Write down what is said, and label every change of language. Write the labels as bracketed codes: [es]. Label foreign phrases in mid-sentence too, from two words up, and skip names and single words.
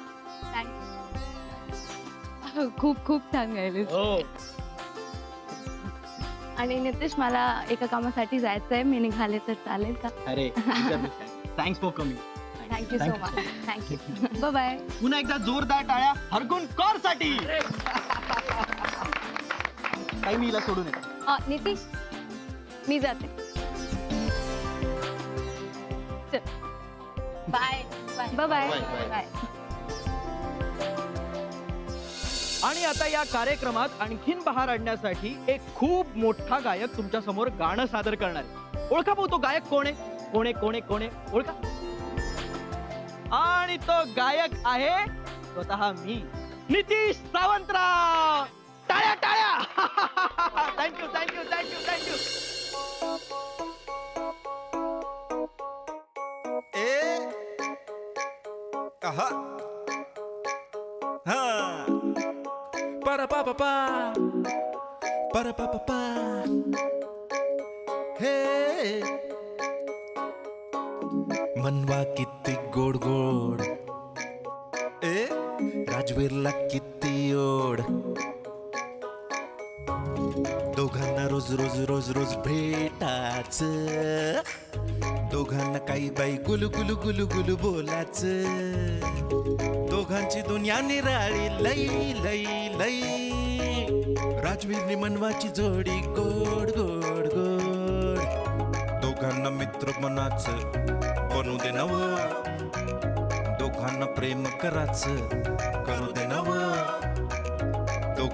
[mr] खूप खूप छान गायलीस. हो आणि नितेश मला एका कामासाठी जायचंय. मी निघाले तर चालेल का? अरे [en] thanks for coming. thank you so much. thank you. bye bye. [mr] पुन्हा एकदा जोरदार टाळ्या हरगुन कौर साठी. काही मी हिला सोडून येतो. नितीश मी जाते. [en] bye bye bye bye. [mr] आणि आता या कार्यक्रमात आणखीन बहार आणण्यासाठी एक खूप मोठा गायक तुमच्या समोर गाणं सादर करणार आहे. ओळखा भाऊ तो गायक कोण आहे? कोण आहे? कोण आहे? ओळखा. आणि तो गायक आहे स्वतः मी नितीश सावंतराव. टाळ्या टाळ्या. [en] thank you thank you thank you thank you. Aha. Ha. Para pa pa pa. Para pa pa pa. Hey. [mr] मनवा किती गोड गोड. राजवीरला किती ओढ. दोघांना रोज रोज रोज रोज भेटाच. दोघांना काही बाई गुलू गुलू गुलू गुलू बोलाच. दोघांची दुनिया निराळी लई लई लई. राजवीरनी मनवाची जोडी गोड गोड गोड. दोघांना मित्र मनाच बनू दे नव. दोघांना प्रेम कराच करू दे नव.